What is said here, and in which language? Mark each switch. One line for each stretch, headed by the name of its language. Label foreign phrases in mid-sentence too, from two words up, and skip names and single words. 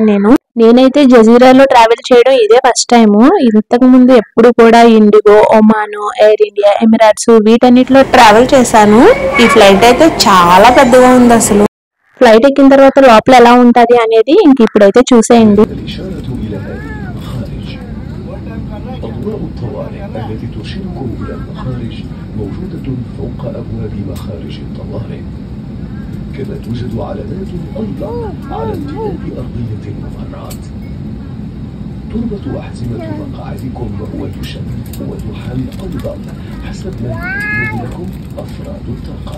Telugu: నేనైతే జజీరాలో ట్రావెల్ చేయడం ఇదే
English: first time.
Telugu: ఇంతకు ముందు ఎప్పుడు కూడా ఇండిగో, ఒమాన్, ఎయిర్ ఇండియా, ఎమిరేట్స్ వీటన్నిటిలో ట్రావెల్ చేశాను. ఈ ఫ్లైట్ అయితే చాలా పెద్దగా ఉంది. అసలు ఫ్లైట్ ఎక్కిన తర్వాత లోపల ఎలా ఉంటది అనేది ఇంక ఇప్పుడైతే చూసేయండి.
Arabic: أضواء الطوارئ التي ترشدكم إلى المخارج موجودة فوق أبواب مخارج الطوارئ، كما توجد علامات أيضا على امتداد أرضية الممرات. تربط أحزمة مقاعدكم وتحل أيضا حسب ما يحدد لكم أفراد الطاقم.